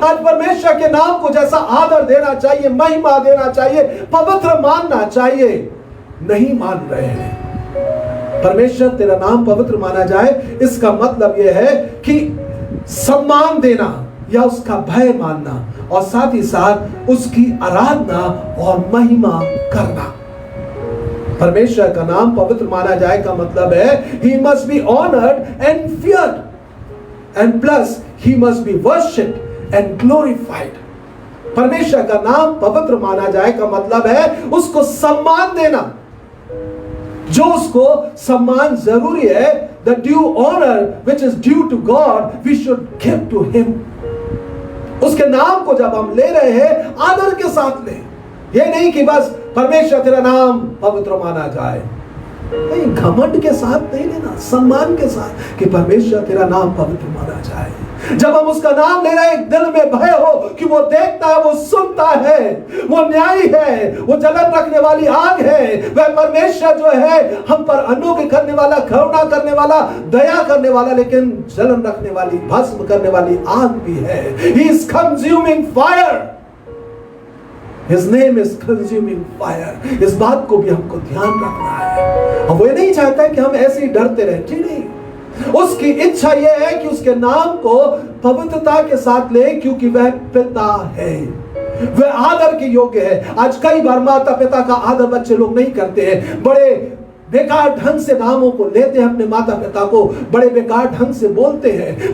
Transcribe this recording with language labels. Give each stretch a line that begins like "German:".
Hindi: आज परमेश्वर के नाम को जैसा आदर देना चाहिए, महिमा देना चाहिए, पवित्र मानना चाहिए, नहीं मान रहे हैं। परमेश्वर तेरा नाम पवित्र माना जाए, इसका मतलब यह है कि सम्मान देना या उसका भय मानना और साथ ही साथ उसकी आराधना और महिमा करना। परमेश्वर का नाम पवित्र माना जाए का मतलब है
English: he must be honored and feared and plus he must be worshipped and glorified।
Hindi: परमेश्वर का नाम पवित्र माना जाए का मतलब है उसको सम्मान देना, जो उसको सम्मान जरूरी है,
English: the due honor which is due to God we should give to him।
Hindi: उसके नाम को जब हम ले रहे हैं आदर के साथ लें, ये नहीं कि बस परमेश्वर तेरा नाम पवित्र माना जाए, नहीं, घमंड के साथ नहीं लेना, सम्मान के साथ कि परमेश्वर तेरा नाम पवित्र माना जाए। जब हम उसका नाम ले रहे हैं, दिल में भय हो कि वो देखता है, वो सुनता है, वो न्यायी है, वो जलन रखने वाली आग है। वह परमेश्वर जो है हम पर अनुग्रह करने वाला, करुणा करने वाला, दया करने वाला, लेकिन जलन रखने वाली, भस्म करने वाली आग भी है।
English: He is consuming fire। His name is consuming fire।
Hindi: इस बात को भी हमको ध्यान रखना है। और वो ये नहीं चाहता है कि हम ऐसे ही डरते रहें, जी नहीं। उसकी इच्छा यह है कि उसके नाम को पवित्रता के साथ ले, क्योंकि वह पिता है, वह आदर के योग्य है। आज कई बार माता पिता का आदर बच्चे लोग नहीं करते हैं, बड़े बेकार ढंग से नामों को लेते हैं, अपने माता पिता को बड़े बेकार ढंग से बोलते हैं।